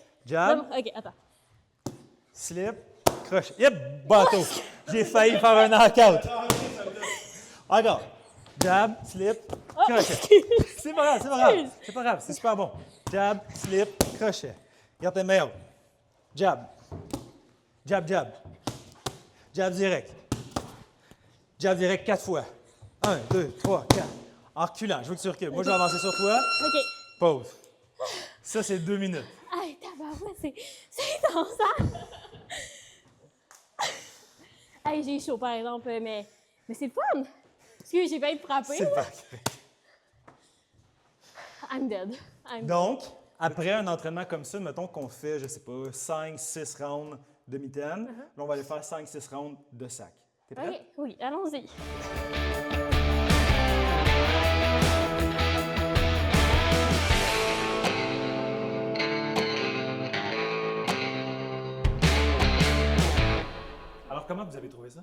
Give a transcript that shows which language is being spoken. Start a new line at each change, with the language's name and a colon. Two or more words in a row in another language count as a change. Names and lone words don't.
French: jab, Non, OK, attends. slip, crochet. Yep, bateau. J'ai failli faire un knockout. Encore. Jab, slip, crochet. C'est pas grave, c'est pas grave. C'est pas grave, c'est super bon. Jab, slip, crochet. Regarde tes mains hautes. Jab. Jab, jab. Jab direct. Jab direct 4 fois. 1, 2, 3, 4. En reculant, je veux que tu recules. Moi, je vais avancer sur toi. OK. Pause. Ça, c'est 2 minutes. Aïe, tabarouette, c'est intense, hein? Aïe, j'ai chaud, par exemple, mais c'est le fun. Parce que j'ai failli te frapper. C'est là. parfait.
English: I'm dead.
French: Donc, après un entraînement comme ça, mettons qu'on fait, je sais pas, 5-6 rounds de mitaine. Là, on va aller faire 5-6 rounds de sac. T'es prête? OK, oui, allons-y. Alors, comment vous avez trouvé ça?